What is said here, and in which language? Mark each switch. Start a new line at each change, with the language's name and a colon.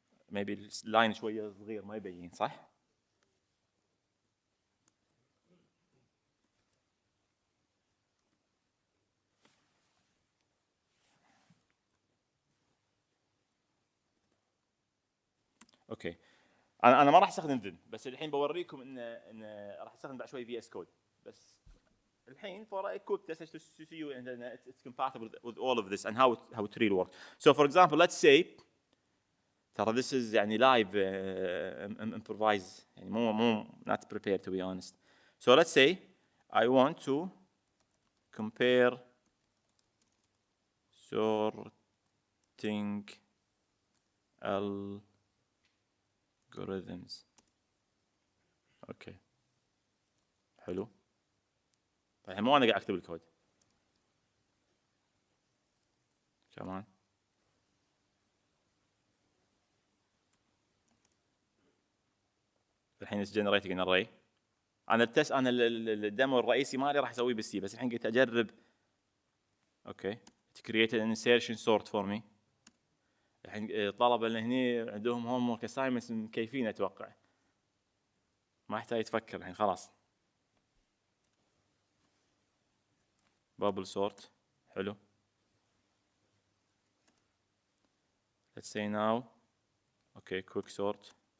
English: Maybe line
Arabic: شوية صغير ما يبين، صح؟ اوكي. انا ما راح استخدم فيم، بس الحين بوريكم ان راح استخدم بعد شوي في اس كود. بس الحين
English: for a quick test to see you and it's compatible with all of this and how it really works. So for example, let's say ترى this is live improvise، مو not prepared to be honest. So let's say I want to compare sorting algorithms.
Arabic: اوكي حلو. الحين مو انا قاعد اكتب الكود كمان.
English: الحين it's generating an array.
Arabic: انا الديمو الرئيسي مالي راح اسويه بالسي، بس الحين قلت اجرب.
English: Okay it created an insertion sort for me.
Arabic: الحين الطلبه اللي هني عندهم homework assignments مكيفين اتوقع، ما يحتاج يتفكر الحين خلاص.
English: bubble sort حلو. let's say now okay quick sort.